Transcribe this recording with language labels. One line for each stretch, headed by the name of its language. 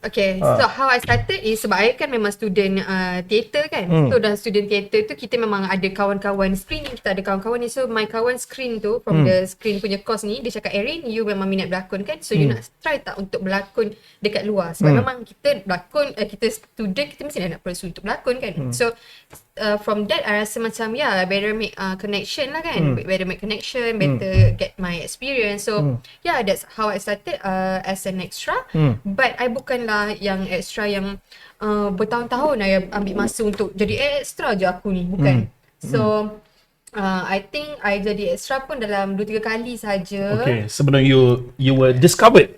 English: Okay, so how I started is
Malay: sebab I kan memang student theatre kan. So dalam student theatre tu kita memang ada kawan-kawan screening, kita ada kawan-kawan ni.
English: So my
Malay: kawan screen tu
English: from the screen
Malay: punya course ni, dia cakap, Erynn, you memang minat berlakon kan,
English: so you
Malay: nak try tak untuk berlakon dekat luar. Sebab memang kita berlakon, kita student, kita mesti nak pursue untuk berlakon kan.
English: So from that I
Malay: rasa macam
English: better make connection
Malay: lah kan.
English: Better make connection, better get my experience. So that's how I started as an extra. But I
Malay: bukanlah yang extra yang bertahun-tahun I ambil masa untuk jadi extra je aku ni, bukan.
English: So I think I
Malay: jadi extra pun dalam 2-3 kali saja.
English: Okay,
Malay: sebelum
English: you were discovered